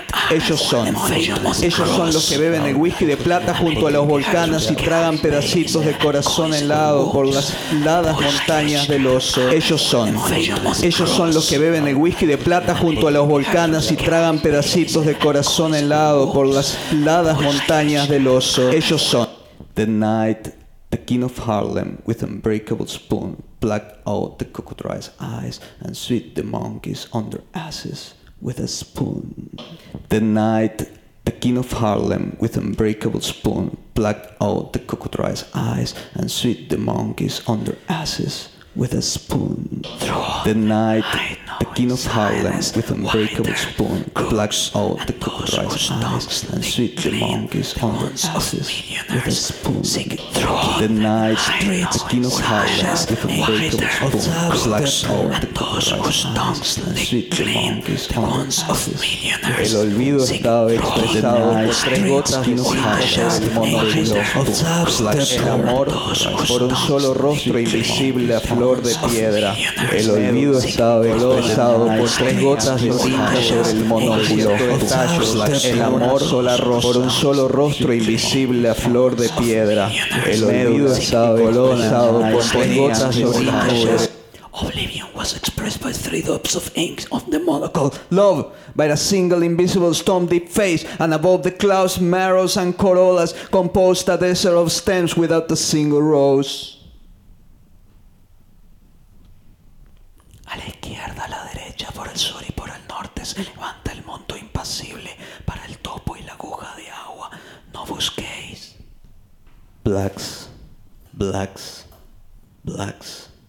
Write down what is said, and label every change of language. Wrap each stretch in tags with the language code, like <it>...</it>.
<es>Ellos son los que beben el whisky de plata junto a los volcanes y tragan pedacitos de corazón helado por las heladas montañas del oso. Ellos son los que beben el whisky de plata junto a los volcanes y tragan pedacitos de corazón helado por las heladas montañas del oso. Ellos son.</es> <en>The night, the king of Harlem, with unbreakable spoon, plucked out the cockatrice's eyes and sweep the monkeys on their asses with a spoon. The night, the king of Harlem, with unbreakable spoon, plucked out the cockatrice's eyes and sweep the monkeys on their asses with a spoon. The night, the king of Harlem, with unbreakable spoon, plucks out the cockatrice's eyes and sweep the monkeys on their asses with a spoon. The night, the king of Harlem, with unbreakable spoon, plucks out the cockatrice's eyes and sweep the monkeys on their asses.</en> <es>El olvido estaba expresado en las tres gotas de sangre del monolito. El amor por un solo rostro invisible a flor de piedra. El olvido estaba expresado por tres gotas de tinta sobre el monóculo. El amor por un solo rostro invisible a flor de piedra. El olvido estaba expresado por tres gotas de tinta sobre el</es> <en>Oblivion was expressed by three drops of ink on the monocle. Love, by a single invisible stone deep face, and above the clouds, marrows and corollas composed a desert of stems without a single rose.</en> <es>A la izquierda, a la derecha, por el sur y por el norte, se levanta el monto impasible para el topo y la aguja de agua. No busquéis.</es> <en>Blacks, blacks, blacks.</en>